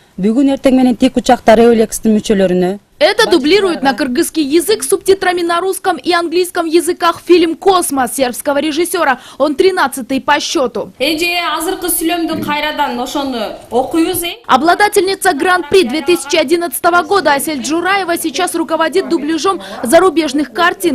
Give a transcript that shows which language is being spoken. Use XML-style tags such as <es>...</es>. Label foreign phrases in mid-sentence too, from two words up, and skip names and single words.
<ky>Бүгүн эртең менен тик учактар Эулекс'тин мүчөлөрүнө.</ky> <ru>Это дублирует на кыргызский язык с субтитрами на русском и английском языках фильм «Космос» сербского режиссера. Он 13-й по счету. Обладательница Гран-при 2011 года Асель Джураева сейчас руководит дубляжом зарубежных картин.</ru>